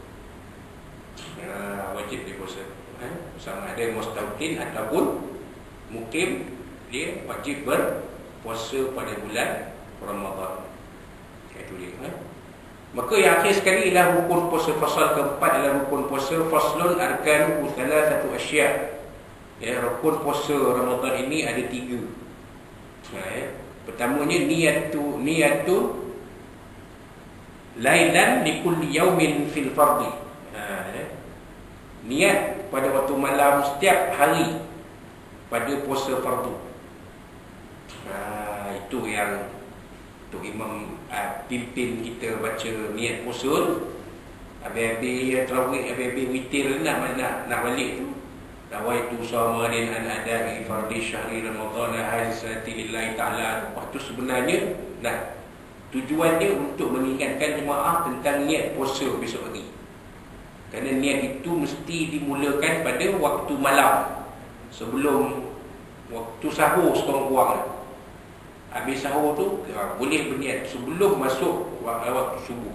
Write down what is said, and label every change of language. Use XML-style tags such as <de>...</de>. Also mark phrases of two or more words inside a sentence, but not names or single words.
<ms>Wajib dia puasa. Sama ada mustaqim ataupun mukim, dia wajib berpuasa pada bulan Ramadan. Itu dia. Maka yang akhir sekali ialah rukun puasa. Fasal keempat adalah rukun puasa.</ms> <ar>فصل أركانه ثلاثة أشياء'.</ar> <ms>Rukun puasa Ramadan ini ada 3. Pertamanya</ms> <ar>نية ليلا لكل يوم في الفرض.</ar> <ms>Niat pada waktu malam setiap hari pada puasa fardu. Itu yang Tok Imam pimpin kita baca niat puasa. Habis-habis tarawih, habis-habis witir nak balik tu.</ms> <ar>نويت صوم غد عن أداء فرض شهر رمضان هذه السنة لله تعالى.</ar> <ms>Waktu sebenarnya tujuannya untuk mengingatkan jemaah tentang niat puasa besok hari. Kerana niat itu mesti dimulakan pada waktu malam sebelum waktu sahur sekurang-kurang. Habis sahur tu boleh berniat sebelum masuk waktu subuh.</ms>